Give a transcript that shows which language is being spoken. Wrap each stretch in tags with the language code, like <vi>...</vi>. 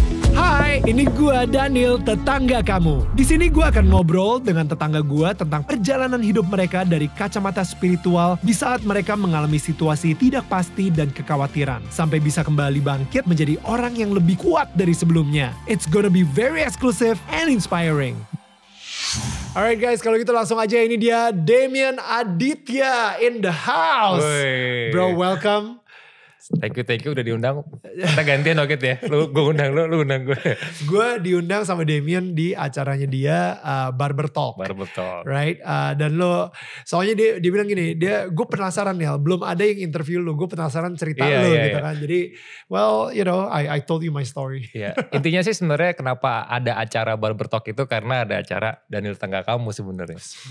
<id>Hai, ini gua Daniel, tetangga kamu. Di sini gua akan ngobrol dengan tetangga gua tentang perjalanan hidup mereka dari kacamata spiritual di saat mereka mengalami situasi tidak pasti dan kekhawatiran, sampai bisa kembali bangkit menjadi orang yang lebih kuat dari sebelumnya.</id> <en>It's gonna be very exclusive and inspiring. Alright guys,</en> <id>kalau gitu langsung aja, ini dia Damian Aditya</id> <en>in the house. Wey. Bro, welcome. Thank you</en> <id>udah diundang. Kita gantian oke ya. Gue undang lu undang gue. Gue diundang sama Damian di acaranya dia, Barber Talk. Barber Talk. Right? Dan lo, soalnya dia bilang gini, gue penasaran ya, belum ada yang interview lo, gue penasaran cerita lo gitu kan.</id> <en>Jadi, well, you know, I told you my story.</en> <id>Iya. Intinya sih sebenarnya kenapa ada acara Barber Talk itu karena ada acara Daniel Tetangga Kamu sebenarnya.</id>